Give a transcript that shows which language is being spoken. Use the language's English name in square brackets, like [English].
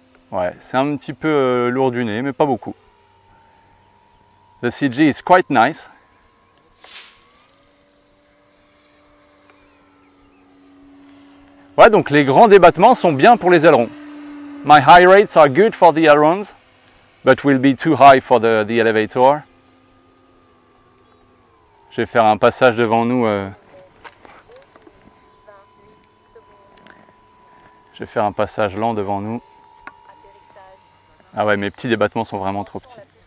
[French] Ouais, c'est un petit peu lourd du nez, mais pas beaucoup. [English] The CG is quite nice. [French] Ouais, donc les grands débattements sont bien pour les ailerons. [English] My high rates are good for the ailerons, but will be too high for the elevator. [French] Je vais faire un passage devant nous. Je vais faire un passage lent devant nous. Ah ouais, mes petits débattements sont vraiment trop petits.